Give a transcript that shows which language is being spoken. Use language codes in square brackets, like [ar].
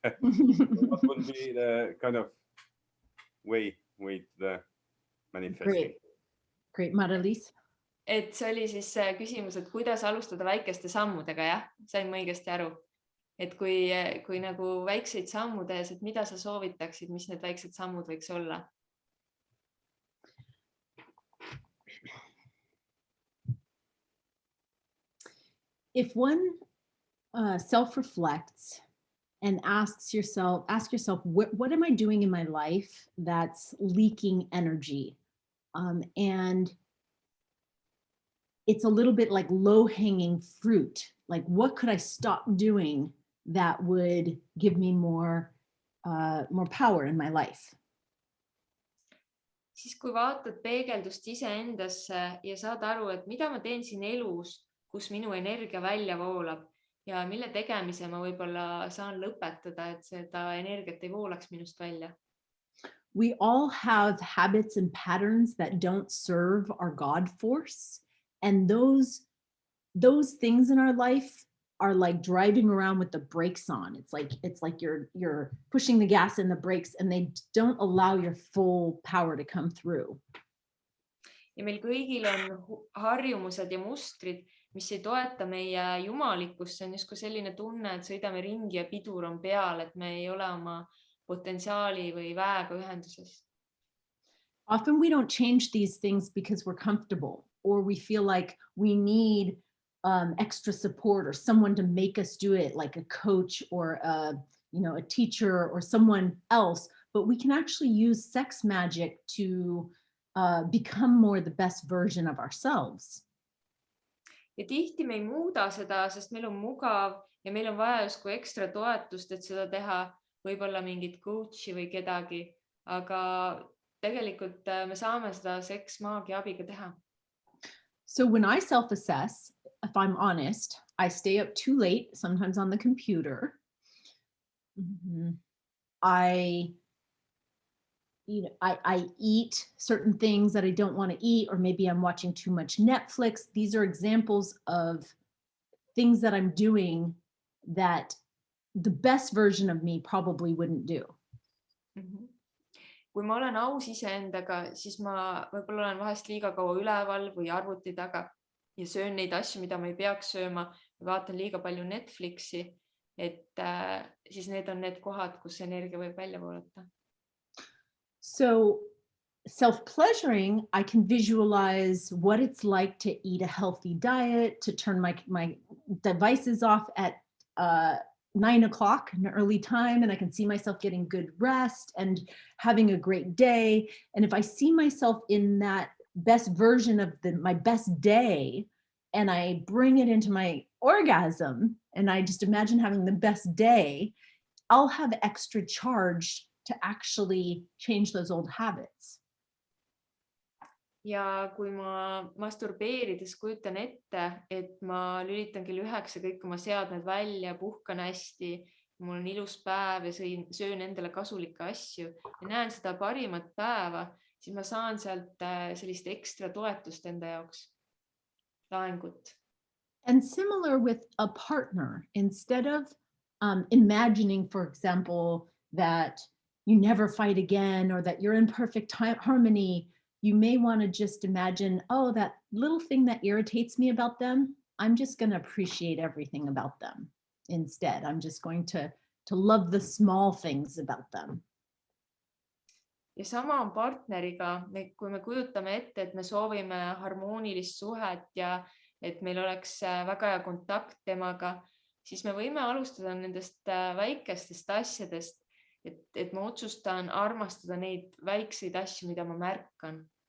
[en] What would be the kind of way the manifesting? Great, Mara-Liis. [et] Et see oli siis küsimus, et kuidas alustada väikeste sammudega, jah? Sain ma õigesti aru? Et kui nagu väikseid sammu tees, et mida sa soovitaksid, mis need väiksed sammud võiks olla? [en] If one self-reflects and ask yourself, what am I doing in my life that's leaking energy? And it's a little bit like low-hanging fruit. Like, what could I stop doing that would give me more power in my life? [et] Siis kui vaatad peegeldust iseendasse ja saad aru, et mida ma teen siin elus, kus minu energia välja voolab ja mille tegemise ma võib-olla saan lõpetada, et seda energiat ei voolaks minust välja. [en] We all have habits and patterns that don't serve our God force. And those things in our life are like driving around with the brakes on. It's like you're pushing the gas and the brakes and they don't allow your full power to come through. [et] Ja meil kõigil on harjumused ja mustrid, mis ei toeta meie jumalikkust. See on justkui selline tunne, et sõidame ringi ja pidur on peal, et me ei ole oma potentsiaali või väega ühenduses. [en] Often we don't change these things because we're comfortable or we feel like we need extra support or someone to make us do it, like a coach or a teacher or someone else. But we can actually use sex magic to become more the best version of ourselves. [et] Ja tihti me ei muuda seda, sest meil on mugav ja meil on vaja justkui ekstra toetust, et seda teha, võib-olla mingit coachi või kedagi, aga tegelikult me saame seda seksmaagia abiga teha. [en] So when I self-assess, if I'm honest, I stay up too late, sometimes on the computer. I eat certain things that I don't want to eat, or maybe I'm watching too much Netflix. These are examples of things that I'm doing that the best version of me probably wouldn't do. [et] Kui ma olen aus iseendaga, siis ma võib-olla olen vahest liiga kaua üleval või arvuti taga ja söön neid asju, mida ma ei peaks sööma, või vaatan liiga palju Netflixi, et siis need on need kohad, kus energia võib välja voolata. [en] So self-pleasuring, I can visualize what it's like to eat a healthy diet, to turn my devices off at 9 o'clock in the early time, and I can see myself getting good rest and having a great day. And if I see myself in that best version of my best day, and I bring it into my orgasm, and I just imagine having the best day, I'll have extra charge to actually change those old habits. [et] Ja kui ma masturbeerides kujutan ette, et ma lülitan kell 9 kõik oma seadmed välja, puhkan hästi, mul on ilus päev ja söön endale kasulikke asju ja näen seda parimat päeva, siis ma saan sealt sellist ekstra toetust enda jaoks, laengut. [en] And similar with a partner, instead of imagining, for example, that you never fight again or that you're in perfect harmony, you may want to just imagine, oh, that little thing that irritates me about them, I'm just going to appreciate everything about them instead. I'm just going to love the small things about them. [et] Ja sama on partneriga, kui me kujutame ette, et me soovime harmoonilist suhet ja et meil oleks väga hea kontakt temaga, siis me võime alustada nendest väikestest asjadest, et ma otsustan armastada neid väikseid asju, mida ma märkan.